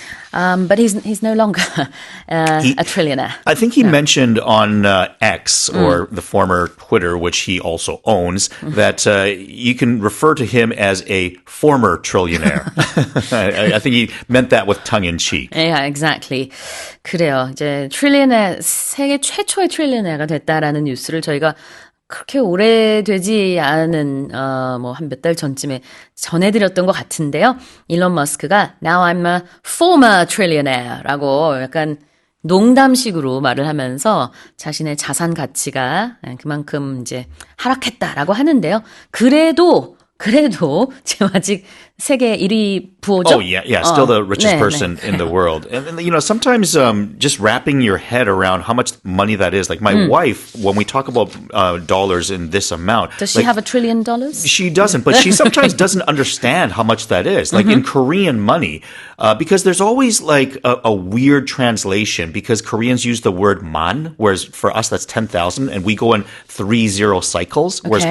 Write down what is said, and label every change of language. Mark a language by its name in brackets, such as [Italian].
[English] But he's no longer a trillionaire. I think he mentioned on X, or the former Twitter, which he also owns, that you can refer to him as a former trillionaire. I think he meant that with tongue-in-cheek. Yeah, exactly. [Korean] 그래요. 이제 트릴리언의 세계 최초의 트릴리언가 됐다라는 뉴스를 저희가 그렇게 오래되지 않은 뭐 한 몇 달 전쯤에 전해드렸던 것 같은데요. 일론 머스크가 [English] Now I'm a former trillionaire [Korean] 라고 약간 농담식으로 말을 하면서 자신의 자산 가치가 그만큼 이제 하락했다라고 하는데요. 그래도 지금 아직 세계 1위 부호죠? [English] Oh, yeah. Still the richest person in the world. And, you know, sometimes just wrapping your head around how much money that is. Like my wife, when we talk about dollars in this amount. Does she have $1 trillion? She doesn't, but she sometimes doesn't understand how much that is. Like in Korean money, because there's always like a weird translation because Koreans use the word man, whereas for us that's 10,000 and we go in 3-0 cycles, whereas